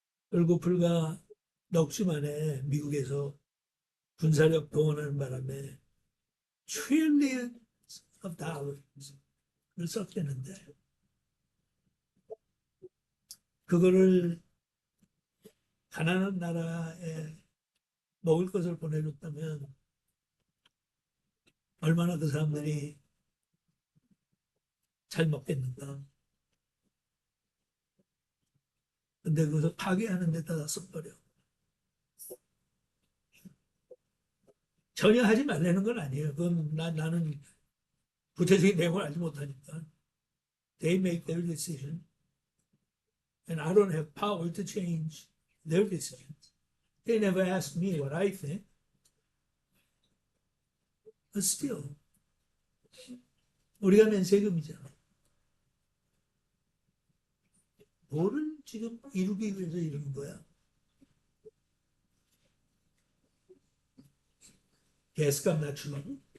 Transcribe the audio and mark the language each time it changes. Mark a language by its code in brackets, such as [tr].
[ko] 그리고 불과 넉 주 만에 미국에서 군사력 동원하는 바람에 [en] trillions of dollars [ko] 를 썼대는데 그거를 가난한 나라에 먹을 것을 보내줬다면 얼마나 그 사람들이 잘 먹겠는가. 근데 그것을 파괴하는 데다 써버려. 전혀 하지 말라는 건 아니에요. 그건 나는 구체적인 내용을 알지 못하니까. [en] They make their decision. And I don't have power to change their decisions. They never asked me what I think. But still, [ko] 우리가 낸 세금이잖아. 뭐를 지금 이루기 위해서 이러는 거야? 가스값 낮추려고?